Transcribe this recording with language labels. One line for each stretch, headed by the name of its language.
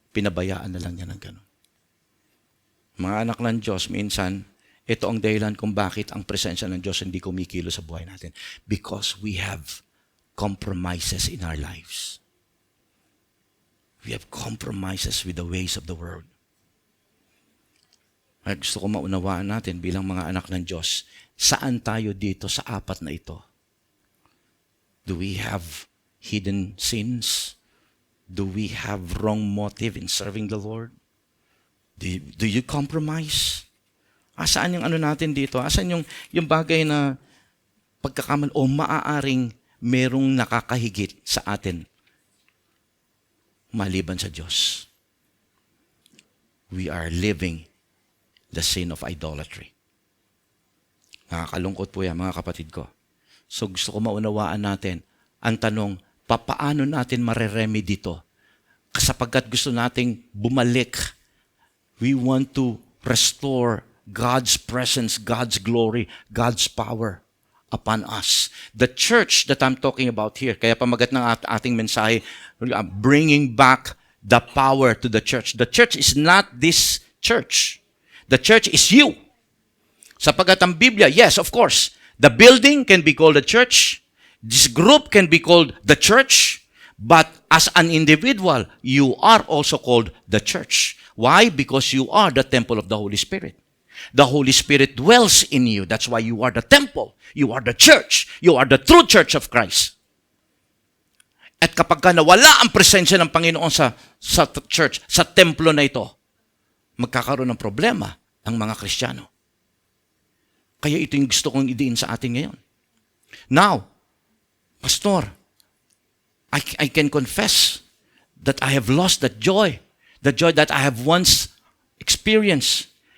Filipino: Pinabayaan na lang niya ng ganun. Mga anak ng Diyos, minsan, ito ang dahilan kung bakit ang presensya ng Diyos hindi kumikilo sa buhay natin.
English: Because we have compromises in our lives. We have compromises with the ways of the world.
Filipino: Ay, gusto ko maunawaan natin bilang mga anak ng Diyos, saan tayo dito sa apat na ito?
English: Do we have hidden sins? Do we have wrong motive in serving the Lord? Do you compromise?
Filipino: Asaan yung ano natin dito? Asaan yung bagay na pagkakamal o maaaring merong nakakahigit sa atin maliban sa Diyos?
English: We are living the sin of idolatry.
Filipino: Nakakalungkot po yan, mga kapatid ko. So gusto ko maunawaan natin ang tanong, papaano natin mareremedy dito? Sapagkat gusto nating bumalik.
English: We want to restore God's presence, God's glory, God's power upon us. The church that I'm talking about here,
Filipino: kaya pamagat ng ating mensahe,
English: bringing back the power to the church. The church is not this church. The church is you.
Filipino: Sapagkat ang Biblia,
English: yes, of course, the building can be called a church. This group can be called the church. But as an individual, you are also called the church. Why? Because you are the temple of the Holy Spirit. The Holy Spirit dwells in you. That's why you are the temple. You are the church. You are the true church of Christ.
Filipino: At kapag ka nawala ang presensya ng Panginoon sa church, sa templo na ito, magkakaroon ng problema ang mga Kristiyano. Kaya ito yung gusto kong idiin sa atin ngayon.
English: Now, Pastor, I can confess that I have lost that joy that I have once experienced.